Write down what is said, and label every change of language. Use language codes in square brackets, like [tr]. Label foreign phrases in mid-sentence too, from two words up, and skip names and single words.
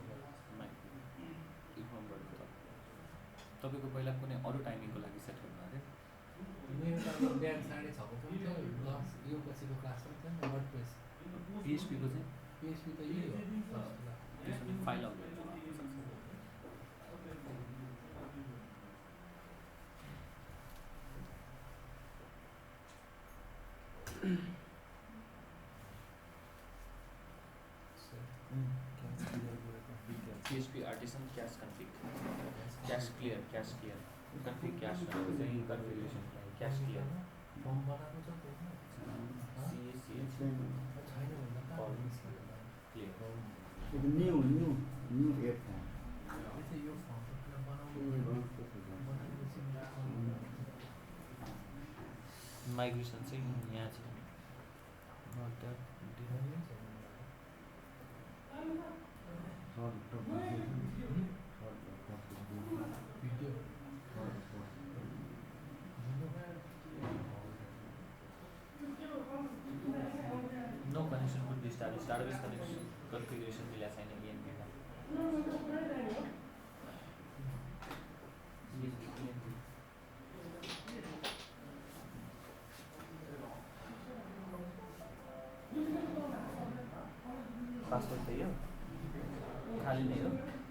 [ne] इन्फर्म गरेको त तपाईँको पहिला कुनै अरू टाइमिङको लागि सेट गर्नु अरे मेरो त बिहान 6:30 को पनि थियो प्लस यो पछिको क्लास पनि थियो नि वर्डप्रेस पिएचपीको चाहिँ पिएचपी त यही हो [en] त्यसरी file upload PHP artisan cache config cache clear config cache [ne] भनेको चाहिँ [en] configuration cache clear [ne] फर्म बनाएको छ त्यसमा CACH छैन भन्दा clear त्यो न्यू एप हो चाहिँ यो फर्म किन बनाउनु बनाएपछि माइग्रेसन चाहिँ यहाँ छ भिडियो [en] no connection would be established database connection configuration [ne] मिला छैन ENP मा पासवर्ड त्यही हो खाली नै हो